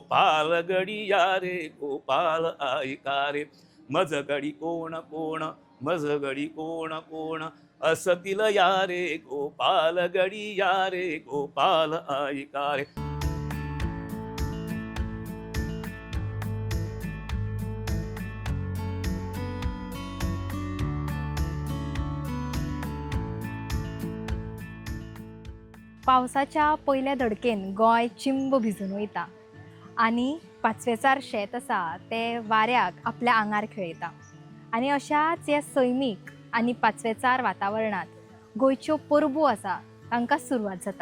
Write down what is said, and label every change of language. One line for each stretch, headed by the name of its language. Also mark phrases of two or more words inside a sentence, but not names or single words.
Marathi: गोपाल गडिया रे गोपाल ऐका रे, मज गडी कोण कोण, मज गडी कोण कोण, असतील या रे गोपाल गडिया रे गोपाल ऐका रे.
Konkani: पावसाच्या पहिल्या धडकेन गोंय चिंब भिजून वयता आनी पाचवेचार शेत आसा ते वाऱ्याक आपल्या आंगार खेळयता. आनी अशाच ह्या सैमीक आनी पाचवेचार वातावरणात गोंयच्यो परबो आसा तांकां सुरवात जाता.